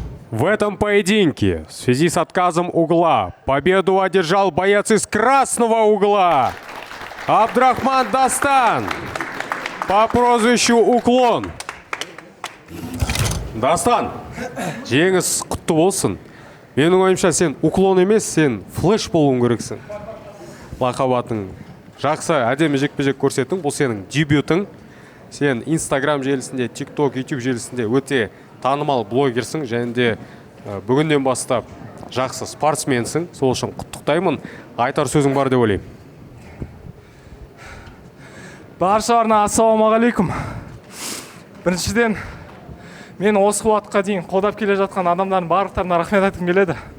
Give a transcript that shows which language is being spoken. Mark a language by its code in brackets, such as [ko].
[ru] В этом поединке в связи с отказом угла победу одержал боец из красного угла Абдрахман Дастан по прозвищу Уклон. [kk] Дастан, жеңіс құтты болсын. Менің ойымша сен уклон емес, сен флеш болуың керексің. Лақабатың жақсы, әдемі жекпе-жек көрсеттің. Бұл сенің дебютың. Сен Instagram желісінде, TikTok, YouTube желісінде өте танымал блогерсің, және де бүгіннен бастап жақсы спортсменсің. Сол үшін құттықтаймын. Айтар сөзің бар деп ойлаймын. Баршаларына ассалаумағалейкум. Біріншіден, мен осы уақытқа дейін қолдап келе жатқан адамдардың барлықтарына рахмет айтқым келеді.